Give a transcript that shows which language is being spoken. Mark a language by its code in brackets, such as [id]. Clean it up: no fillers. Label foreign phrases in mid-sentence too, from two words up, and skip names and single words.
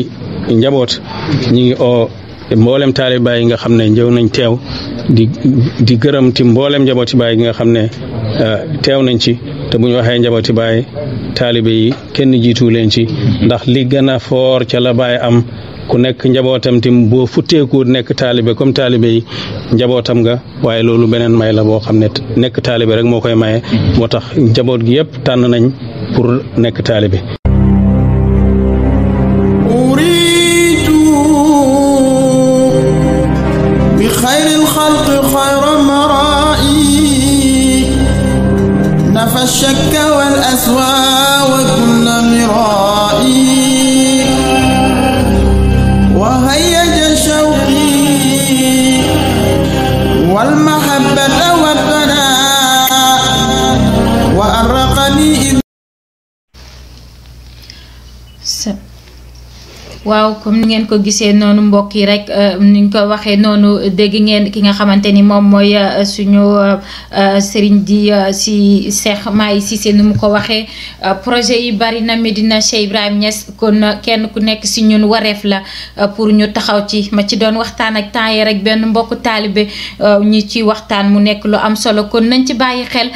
[wo] seeni njaboot ñi ngi oo mboolem taalibe Baay yi nga xam ne ñëw nañ teew di gërëm ti mboolem njabooti Baay yi nga xam ne teew nañ ci te bu ñu waxee njabooti Baay taalibe yi kenn jiitu leen ci ndax li gën a foor ca la Baay am ku nekk njabootam tim boo futteeku nekk taalibe comme taalibe yi njabootam nga waaye loolu beneen may la boo xam ne nekk taalibe rek moo koy maye moo tax njaboot gi yëpp tànn nañ pour nekk taalibe [ar] نفى الشك والأسوى وكل مرائي وهيج شوقي والمحبة والثناء وأرقني [wo] waaw comme ni ngeen ko gisee noonu mbokk yi rek ni ñu ko waxee noonu dégg ngeen ki nga xamante ni moom mooy suñu sëriñ di si Cheikh Mahi Cissé nu mu ko waxee projet yi bari na Médina Cheikh Ibrahima Niass kon kenn ku nekk si ñun wareef la pour ñu taxaw ci ma ci doon waxtaan ak temps yi rek benn mbokku taalibe ñi ci waxtaan mu nekk lu am solo kon nañ ci bàyyi xel